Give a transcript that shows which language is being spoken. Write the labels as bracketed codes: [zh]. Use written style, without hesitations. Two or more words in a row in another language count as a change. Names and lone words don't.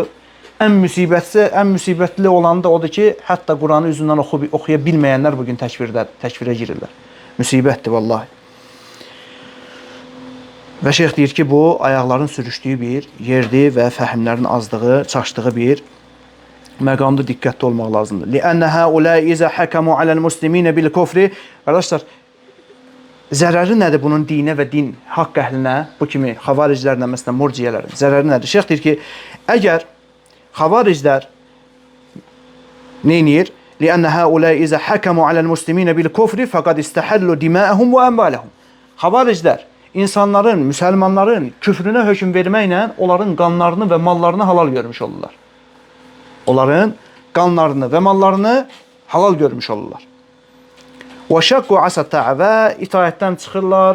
[az] Ən müsibətli olanı da odur ki, hətta Quranı üzündən oxuya bilməyənlər bugün təkvirə girirlər. Müsibətdir, vallahi. Və şeyx deyir ki, bu, ayaqların sürüşdüyü bir yerdir və fəhimlərin azlığı, çaşdığı bir məqamda diqqətli olmaq lazımdır. [ar] لِأَنَّ هَؤُلَاءِ إِذَا حَكَمُوا عَلَى الْمُسْلِمِينَ بِالْكُفْرِ [az] Qardaşlar, zərəri nədir bunun dinə və din haqq əhlinə, bu kimi xavariclərlə, məsələn, murciyələrin zərəri nədir? Şeyx deyir ki, əgər xavariclər neynir? [ar] لِأَنَّ هَؤُلَاءِ إِذَا حَكَمُوا عَلَى الْمُسْلِمِينَ بِالْكُفْرِ فَقَدْ اِسْتَحَلُّ دِمَاءَهُمْ وَأَمْوَالَهُمْ [az] Xavariclər insanların, müsəlmanların küfrünə hökm verməklə onların qanlarını və mallarını halal görmüş olurlar. Onların qanlarını və mallarını halal görmüş olurlar. Və [ar] شقوا عصا الطاعة [az] və itaətdən çıxırlar.